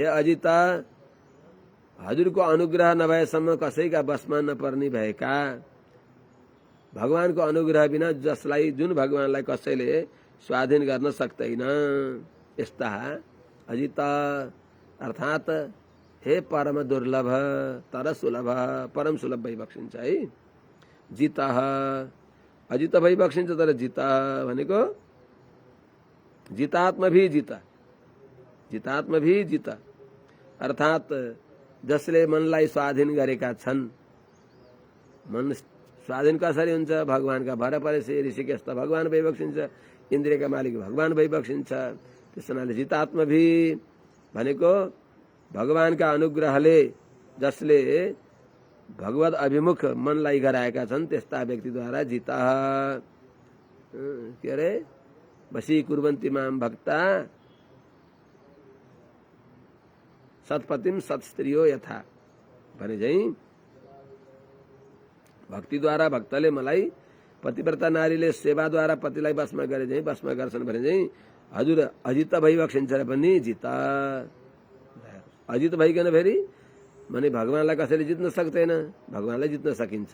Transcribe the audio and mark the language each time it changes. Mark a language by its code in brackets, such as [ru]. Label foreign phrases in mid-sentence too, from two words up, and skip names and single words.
[ne] अजिता हजुरको अनुग्रह नभएसम्म कसैका बसमा नपर्ने भएका, भगवानको अनुग्रह बिना जसलाई जुन भगवानलाई कसैले स्वाधीन गर्न सक्दैन, यस्ता अजिता अर्थात् हे परम दुर्लभ तर सुलभ, परम सुलभ भइबक्सिन्छ है। जितः अजित भइबक्सिन्छ, तर जित भनेको जितात्म भी जित, जितात्म भी जित अर्थात् जसले मनलाई स्वाधीन गरेका छन्। मन स्वाधीन कसरी हुन्छ? भगवानका भर परेपछि ऋषिकेश त भगवान भइबक्सिन्छ, इन्द्रियका मालिक भगवान भइबक्सिन्छ। त्यस हुनाले जितात्म भी भनेको भगवानका अनुग्रहले जसले भगवत अभिमुख मनलाई गराएका छन् त्यस्ता व्यक्तिद्वारा जिता के अरे [sa] वशीकुर्वन्ति मां भक्ता सत्पतिम सत्स्त्रियो यथा [ne] भने चाहिँ भक्तिद्वारा भक्तले मलाई, पतिव्रता नारीले सेवाद्वारा पतिलाई बसमा गरे चाहिँ बसमा गर्छन् भने चाहिँ हजुर अजित भइबक्सिन्छ पनि जिता। अजित भइकन फेरि भने भगवानलाई कसैले जित्न सक्दैन, भगवानलाई जित्न सकिन्छ।